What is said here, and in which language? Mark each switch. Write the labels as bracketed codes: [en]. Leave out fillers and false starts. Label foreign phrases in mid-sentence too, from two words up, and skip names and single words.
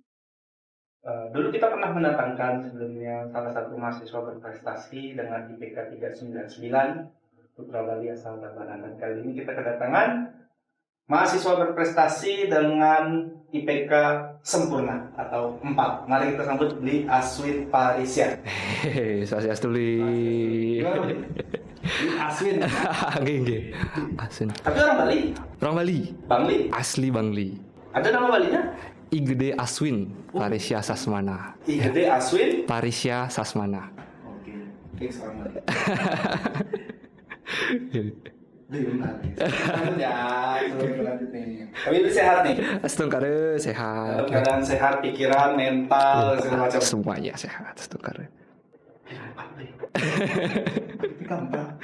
[id] Dulu kita pernah mendatangkan sebelumnya salah satu mahasiswa berprestasi dengan IPK 399 Putra Bali asal Tabanan, dan kali ini kita kedatangan mahasiswa berprestasi dengan IPK sempurna atau 4. Mari kita sambut Bli Aswin Parisya. Swastiastu Bli. Aswin. Nggih. Aswin. Tapi orang Bali? Orang Bali. Bangli. Asli Bangli. Ada nama Balinya? Igede Aswin Parisya Sasmana. Igede Aswin Parisya Sasmana. Oke, selamat. Benar. Tapi itu sehat nih. Setungkare sehat. Keadaan sehat, pikiran, mental, segala macam. Semuanya sehat Setungkare. Gampang.